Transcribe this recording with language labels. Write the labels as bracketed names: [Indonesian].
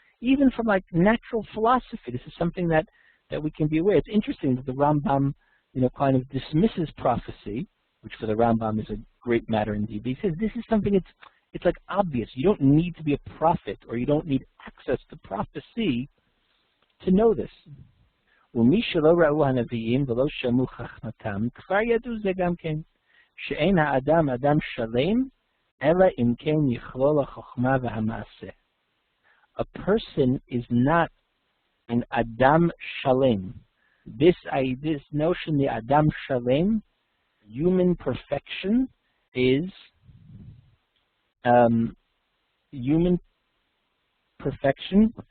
[English] Even from like natural philosophy, this is something that we can be aware. It's interesting that the Rambam, kind of dismisses prophecy, which for the Rambam is a great matter indeed. He says this is something it's like obvious. You don't need to be a prophet, or you don't need access to prophecy to know this. [Hebrew] ומי שלא ראו הנביאים ולא שמעו חכמתם, כבר ידעו זה גם כן, שאין האדם אדם שלם, אלא אם כן יכלול החוכמה והמעשה. [English] A person is not an Adam Shalem. This notion, the Adam Shalem, human perfection, is human perfection.